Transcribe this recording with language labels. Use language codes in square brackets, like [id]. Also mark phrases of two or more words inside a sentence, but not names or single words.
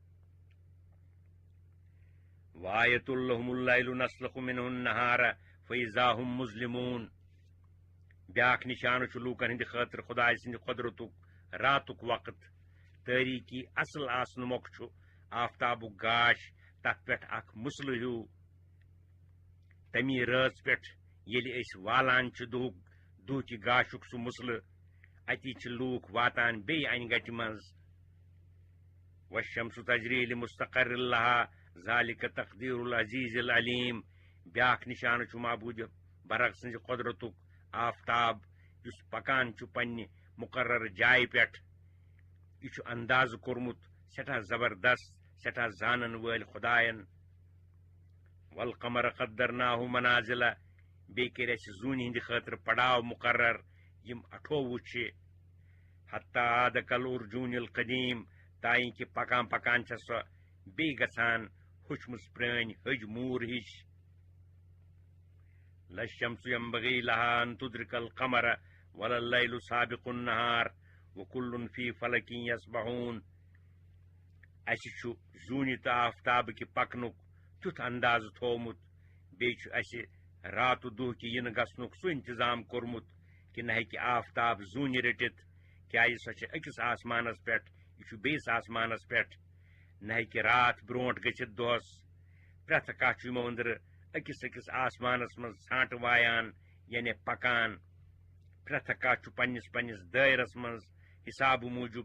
[ar] وآیۃ لہم اللیل نسلخ منہ النہار فاذا هم مظلمون [ks] بیاکھ نشانہٕ چھُ لوٗکن ہٕنٛدِ خٲطرٕ خۄداے سٕنٛدِ قۄدرتُک راتُک وقت تٲریٖکی اصل آسنہٕ مۄکھٕ چھُ آفتابُک گاش تتھ پٮ۪ٹھ اکھ مُسلہٕ ہیوٗ تمی رٲژ پٮ۪ٹھ ییٚلہِ أسۍ والان چھِ دُہچہِ گاشُک سُہ مسلہٕ اتی چھِ لوٗکھ واتان بیٚیہِ انہِ گٹہِ منٛز [ar] والشمس تجری لمستقر لها ذالک تقدیر العزیز العلیم [ks] بیاکھ نشانہٕ چھُ معبوٗدِ برق سٕنزِ قۄدرتُک آفتاب یُس پکان چھُ پننہِ مقرر جایہِ پٮ۪ٹھ یہِ چھُ اندازٕ کوٚرمُت سٮ۪ٹھاہ زبردست سٮ۪ٹھاہ زانن وٲلۍ خۄدایَن [ar] والقمر قدرناه منازل [ks] بیٚیہِ کٔرۍ اَسہِ زوٗنہِ ہٕنٛدِ خٲطرٕ پڑاو مقرر یِم 28 چھِ [ar] حتی عاد کالعرجون القدیٖم [ks] تانۍ کہِ پکان پکان چھےٚ سۄ بیٚیہِ گژھان ہوٚچھمٕژ پرٛٲنۍ ہوٚجۍ موٗر ہِش [ar] للشمس ينبغي لها ان تدرك القمر ولا الليل سابق النهار وكل في فلك يسبحون [ks] اَسہِ چھُ زوٗنہِ تہٕ آفتابٕکہِ پکنُک تیُتھ اندازٕ تھوٚومُت بیٚیہِ چھُ اَسہِ راتہٕ دۄہ کہِ یِنہٕ گژھنُک سُہ انتظام کوٚرمُت کہِ نہ ہیٚکہِ آفتاب زوٗنہِ رٔٹِتھ کیٛازِ سۄ چھِ أکِس آسمانس پٮ۪ٹھ یہِ چھُ بیٚیِس آسمانس پٮ۪ٹھ نہ ہیٚکہِ راتھ برونٛٹھ گٔژھِتھ دۄہس پرٛٮ۪تھ کانٛہہ چھُ یِمو أنٛدرٕ أکِس آسمانس منٛز ژھانٛٹہٕ وایان یعنی پکان پرٛٮ۪تھ کانٛہہ چھُ پننِس دٲیرس منٛز حسابہٕ موٗجوٗب